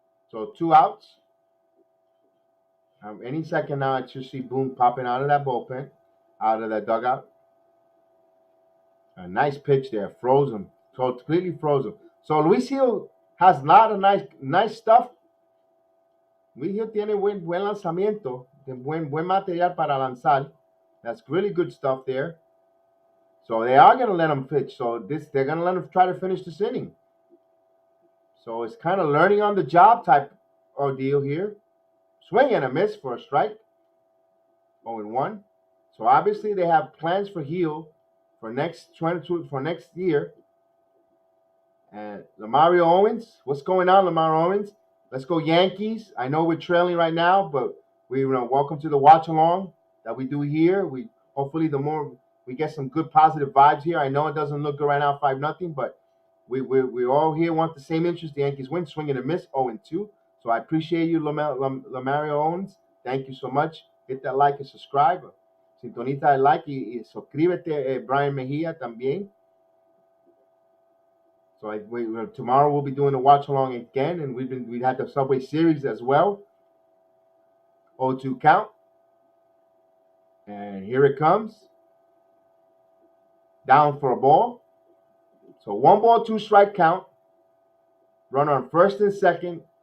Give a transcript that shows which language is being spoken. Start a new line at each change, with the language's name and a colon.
English: So 2 outs. Any second now, I should see Boone popping out of that bullpen, out of that dugout. A nice pitch there, frozen, completely frozen. So Luis Gil has a lot of nice stuff.
Spanish: Luis Gil tiene buen lanzamiento, buen material para lanzar.
English: That's really good stuff there. So they are going to let him pitch. So they're going to let him try to finish this inning. So it's kind of learning on the job type ordeal here. Swing and a miss for a strike. 0-1. So obviously they have plans for Gil for next year. And Lamario Owens, what's going on, Lamario Owens? Let's go Yankees. I know we're trailing right now, but we welcome to the watch along that we do here. We hopefully the more we get some good positive vibes here. I know it doesn't look good right now, 5-0, but We all here want the same interest. The Yankees win, swing and a miss, 0-2. So I appreciate you, Lamario Owens. Thank you so much. Hit that like and subscribe.
Spanish: Sintonita el like y suscríbete, Brian Mejia también.
English: So tomorrow we'll be doing the watch along again, and we had the Subway Series as well. 0-2 count, and here it comes. Down for a ball. So 1-2 strike count. Runner on first and second.